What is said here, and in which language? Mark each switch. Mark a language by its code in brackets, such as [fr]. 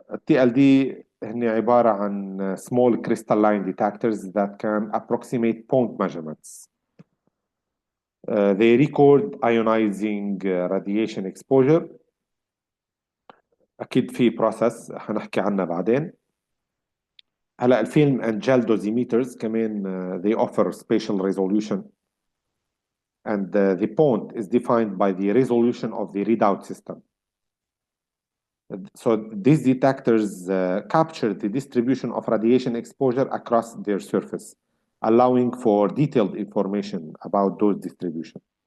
[en] TLD [ar] هن عبارة عن [en] small crystalline detectors that can approximate point measurements. They record ionizing radiation exposure. [ar] أكيد في process هنحكي عنها بعدين. هلا الفيلم [en] and gel dosimeters [ar] كمان [en] they offer spatial resolution and the point is defined by the resolution of the readout system. So these detectors capture the distribution of radiation exposure across their surface, allowing for detailed information about those distribution.